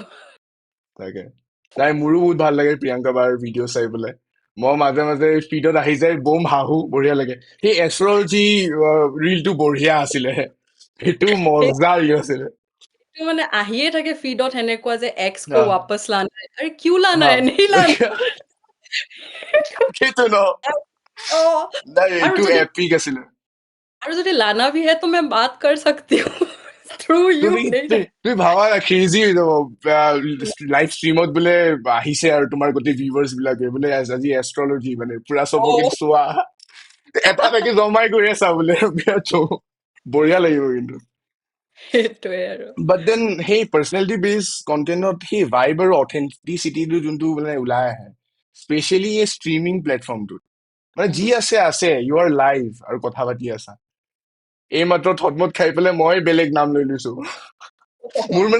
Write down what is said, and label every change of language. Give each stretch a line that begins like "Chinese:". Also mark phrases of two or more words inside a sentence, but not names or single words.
Assamese: তাকে নাই মোৰো বহুত ভাল লাগে প্ৰিয়ংকা বাৰ ভিডিঅ' চাই পেলাই মই মাজে মাজে ফিডত আহি যায় বম হাঁহো বঢ়িয়া লাগে সেই এষ্ট্ৰলজি ৰিলটো বঢ়িয়া আছিলে সেইটো মজা ৰিল আছিলে तो মানে আহিয়ে থাকে ফিডত সেনেকুৱা যে এক্স কো হা
Hindi: वापस लाना है अरे क्यों लाना
Assamese: হা
Hindi: है नहीं लाना
Assamese: সেইটো ন ओ নাই और এইটো যদি এপিক আছিলে
Hindi: और যদি लाना भी है तो मैं बात कर सकती हूँ
English: through you
Assamese: তুমি नहीं তুমি তুমি ভাবা না ক্ৰেজি হৈ যাব লাইভ ষ্ট্ৰীমত বোলে আহিছে আৰু তোমাৰ গোটেই ভিউৱাৰ্ছ বিলাকে বোলে আজি এষ্ট্ৰলজি মানে পুৰা চবকে ओ চোৱা এটা এটাকে জমাই কৰি আছা বোলে বিৰাট বঢ়িয়া লাগিব কিন্তু সেইটোৱে আৰু
English: But then
Assamese: সেই পাৰ্চনেলিটি বেছ কণ্টেণ্টত সেই ভাইব আৰু অথেণ্টিচিটিটো যোনটো মানে ওলাই আহে স্পেচিয়েলি এই ষ্ট্ৰিমিং প্লেটফৰ্মটোত মানে যি আছে আছে
English: You are live
Assamese: আৰু কথা পাতি আছা এই মাত্ৰ থটমত খাই পেলাই মই বেলেগ নাম লৈ লৈছো মোৰ মানে